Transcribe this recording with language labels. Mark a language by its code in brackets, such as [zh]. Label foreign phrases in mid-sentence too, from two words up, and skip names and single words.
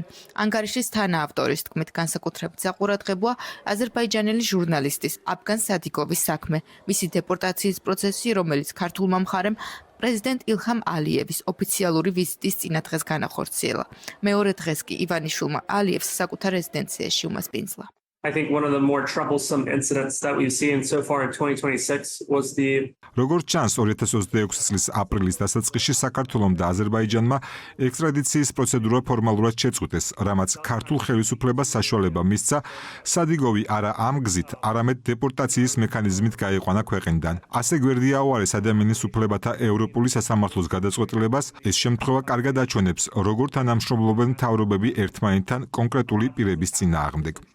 [ka] ანგარიშის თანაავტორის თქმით, განსაკუთრებით საყურადღებოა აზერბაიჯანელი ჟურნალისტის აფგან სადიკოვის საქმე, მისი დეპორტაციის პროცესი, რომელიც ქართულმა მხარემ პრეზიდენტ ილჰამ ალიევის ოფიციალური ვიზიტის წინადღეს განახორციელა. მეორე დღეს კი ივანიშვილმა ალიევს საკუთარ რეზიდენციაში უმასპინძლა. [en] I think one of the more troublesome incidents that we've seen so far in 2026 was the [ka] როგორც ჩანს 2026 წლის აპრილის დასაწყისში საქართველომ და აზერბაიჯანმა ექსტრადიციის პროცედურა ფორმალურად შეწყვიტეს, რამაც ქართულ ხელისუფლებას საშუალება მისცა სადიგოვი არა ამ გზით, არამედ დეპორტაციის მექანიზმით გაიყვანა ქვეყნიდან. ასე გვერდია უარეს ადამიანის უფლებათა ევროპული სასამართლოს გადაწყვეტილებას, ეს შემთხვევა კარგად აჩვენებს, როგორ თანამშრომლობენ მთავრობები ერთმანეთთან კონკრეტული პირების წინააღმდეგ.